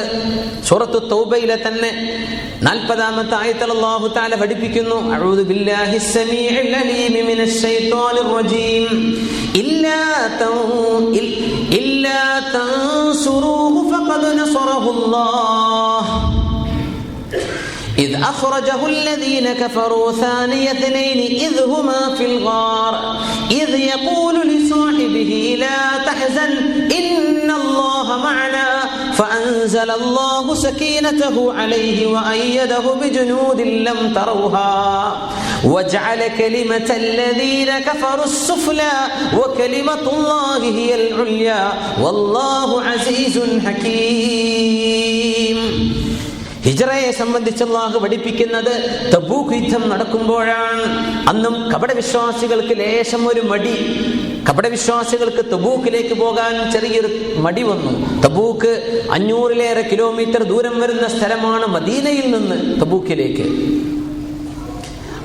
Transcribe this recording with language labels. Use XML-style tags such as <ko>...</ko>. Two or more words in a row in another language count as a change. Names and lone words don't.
<ml>സൂറത്തു തൗബയിലെ തന്നെ 40-ാമത്തെ ആയത്തിൽ അല്ലാഹു തആല പഠിപ്പിക്കുന്നു,</ml> <ar>أعوذ بالله السميع العليم من الشيطان الرجيم إلا تنصروه فقد نصره الله إذ أخرجه الذين كفروا ثاني اثنين إذ هما في الغار إذ يقول لصاحبه لا تحزن إن الله معنا فأنزل الله سكينته عليه وأيده بجنود لم تروها وجعل كلمة الذين كفروا السفلى وكلمة الله هي العليا والله عزيز حكيم.</ar> <ml>ഹിജ്റയെ സംബന്ധിച്ച് അല്ലാഹു പഠിപ്പിക്കുന്നത് തബൂക്ക് യുദ്ധം നടക്കുമ്പോഴാണ്. അന്നും കപടവിശ്വാസികൾക്ക് ലേശം ഒരു മടി. കപടവിശ്വാസികൾക്ക് തബൂക്കിലേക്ക് പോകാൻ ചെറിയൊരു മടി വന്നു. തബൂക്ക് 500-ലേറെ കിലോമീറ്റർ ദൂരം വരുന്ന സ്ഥലമാണ് മദീനയിൽ നിന്ന് തബൂക്കിലേക്ക്.</ml>